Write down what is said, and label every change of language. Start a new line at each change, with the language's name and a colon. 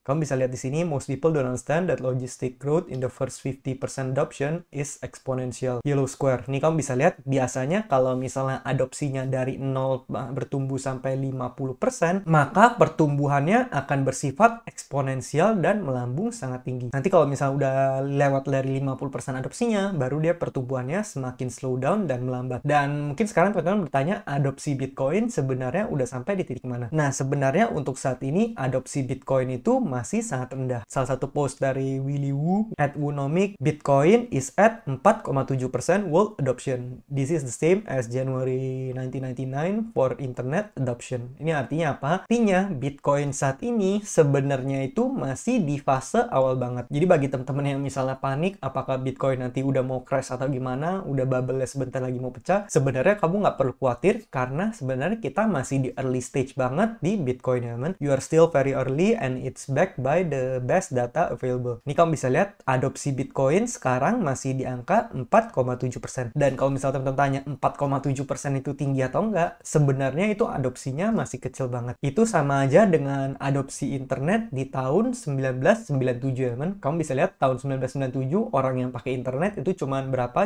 Indonesian: Kamu bisa lihat di sini,
English: most people don't understand that logistic growth in the first 50% adoption is exponential. Yellow square.
Indonesian: Nih kamu bisa lihat, biasanya kalau misalnya adopsinya dari 0 bertumbuh sampai 50%, maka pertumbuhannya akan bersifat eksponensial dan melambung sangat tinggi. Nanti kalau misalnya udah lewat dari 50% adopsinya, baru dia pertumbuhannya semakin slow down dan melambat. Dan mungkin sekarang teman-teman bertanya, adopsi Bitcoin sebenarnya udah sampai di titik mana? Nah, sebenarnya untuk saat ini, adopsi Bitcoin itu masih sangat rendah. Salah satu post dari
English: Willy Woo at Woonomic, Bitcoin is at 4,7% world adoption. This is the same as January 1999 for internet adoption.
Indonesian: Ini artinya apa? Artinya Bitcoin saat ini sebenarnya itu masih di fase awal banget. Jadi bagi teman-teman yang misalnya panik, apakah Bitcoin nanti udah mau crash atau gimana, udah bubble sebentar lagi mau pecah, sebenarnya kamu nggak perlu khawatir karena sebenarnya kita masih di early stage banget di Bitcoin ya teman.
English: You are still very early and it's backed by the best data available.
Indonesian: Ini kamu bisa lihat adopsi Bitcoin sekarang masih di angka 4,7%. Dan kalau misalnya teman-teman tanya 4,7% itu tinggi atau enggak, sebenarnya itu adopsinya masih kecil banget. Itu sama aja dengan adopsi internet di tahun 1997 ya teman. Kamu bisa lihat tahun 1997 orang yang pakai internet itu cuman berapa?